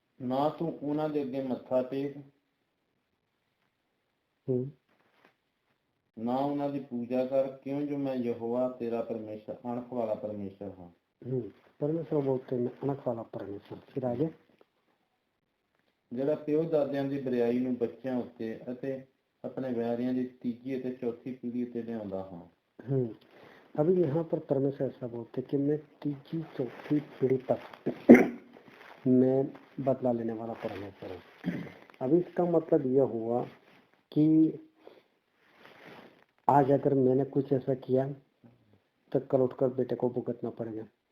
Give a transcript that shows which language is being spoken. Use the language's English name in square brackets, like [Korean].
[Punjabi] ਨਾ ਤੂੰ ਉਹਨਾਂ ਦੇ ਅੱਗੇ ਮੱਥਾ ਟੇਕ, ਨਾ ਉਹਨਾਂ ਦੀ ਪੂਜਾ ਕਰ, ਕਿਉਂ ਜੋ ਮੈਂ ਯਹੋਵਾ ਤੇਰਾ ਪਰਮੇਸ਼ਰ ਅਣਖ ਵਾਲਾ ਪਰਮੇਸ਼ਰ ਹਾਂ। [Hindi] परमेश्वर बोलते हैं अनख वाला परमेश्वर। फिर आगे, [Punjabi] ਜਿਹੜਾ ਪਿਓ ਦਾਦਿਆਂ ਦੀ ਬਰਿਆਈ ਨੂੰ ਬੱਚਿਆਂ ਉੱਤੇ ਅਤੇ ਆਪਣੇ ਵੈਰੀਆਂ ਦੀ ਤੀਜੀ ਅਤੇ ਚੌਥੀ ਪੀੜ੍ਹੀ ਉੱਤੇ ਲਿਆਉਂਦਾ ਹਾਂ। [Hindi] अभी यहाँ पर परमेश्वर ऐसा बोलते कि मैं तीसरी चौथी पीढ़ी तक मैं बदला लेने वाला परमेश्वर हूँ। अभी इसका मतलब यह हुआ कि आज अगर मैंने कुछ ऐसा किया तो कल उठकर बेटे को भुगतना पड़ेगा।